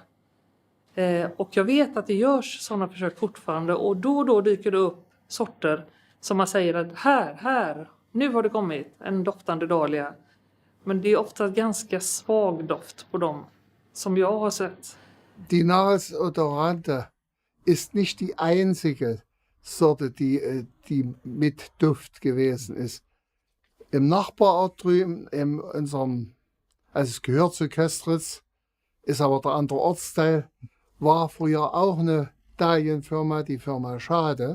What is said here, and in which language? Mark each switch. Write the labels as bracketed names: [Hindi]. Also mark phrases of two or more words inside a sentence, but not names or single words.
[Swedish] Och jag vet att det görs sådana försök fortfarande och då dyker det upp sorter som man säger att här, nu har det kommit en doftande dahlia. Men det är ofta ganska svag doft på dem som jag har sett. [German] Die Nagelodorante ist nicht die einzige Sorte, die mit Duft gewesen ist. Im Nachbarort drüben, also es gehört zu Köstritz, ist aber der andere Ortsteil, war früher auch eine Dahlienfirma, die Firma Schade.